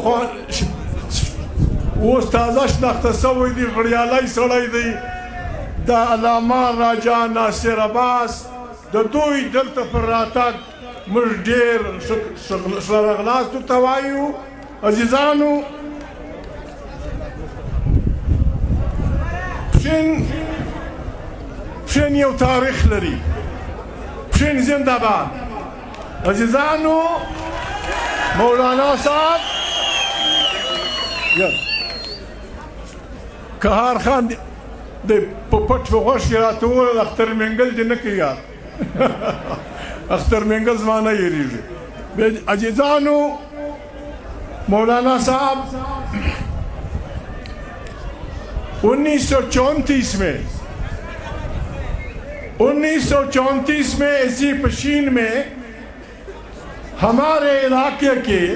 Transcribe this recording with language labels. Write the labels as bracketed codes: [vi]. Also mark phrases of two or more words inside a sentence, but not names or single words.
[ps] تازه شناخته سوی دی غړیالی سړی دی د علامه راجا ناصر عباس د دوی دلته پر راتګ موږ ډېر ښه راغلاست ورته وایو عزیزانو پښین یو تاریخ لري پښین زنده باد عزیزانو مولانا صاحب قهار خان د په پټ په غوږ کې راته وویل اختر منګل دې نه کوي یار اختر منګل زما نه هېرېږي عزیزانو مولانا صاحب [ur] 1934 میں اسی پشین میں ہمارے علاقے کے